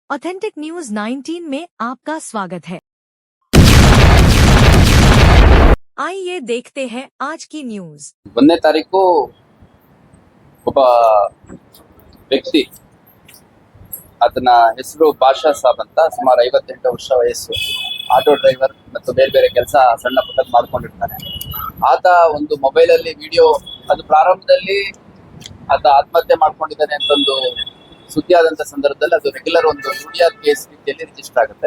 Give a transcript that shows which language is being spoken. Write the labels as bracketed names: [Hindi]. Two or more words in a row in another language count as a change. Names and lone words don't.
[Hindi] ऑथेंटिक न्यूज 19 में आपका स्वागत है। आइए देखते हैं आज की न्यूज। [Kannada] 1ನೇ ತಾರೀಕು ಒಬ್ಬ ವ್ಯಕ್ತಿ, ಅದನ್ನ ಹೆಸರು ಬಾಷಾ ಸಾಬ್ ಅಂತ, ಸುಮಾರು 58 ವರ್ಷ ವಯಸ್ಸು, [English] auto driver [Kannada] ಮತ್ತು ಬೇರೆ ಬೇರೆ ಕೆಲಸ ಸಣ್ಣ ಪುಟ್ಟ ಮಾಡ್ಕೊಂಡಿರ್ತಾನೆ. ಆತ ಒಂದು ಮೊಬೈಲ್ ಅಲ್ಲಿ ವಿಡಿಯೋ, ಅದು ಪ್ರಾರಂಭದಲ್ಲಿ ಆತ ಆತ್ಮಹತ್ಯೆ ಮಾಡ್ಕೊಂಡಿದ್ದಾನೆ ಅಂತ ಒಂದು ಸುದ್ದಿ ಆದಂತ ಸಂದರ್ಭದಲ್ಲಿ ಅದು ರೆಗ್ಯುಲರ್ ಒಂದು [English] UDR case [Kannada] ರೀತಿಯಲ್ಲಿ ರಿಜಿಸ್ಟರ್ ಆಗುತ್ತೆ.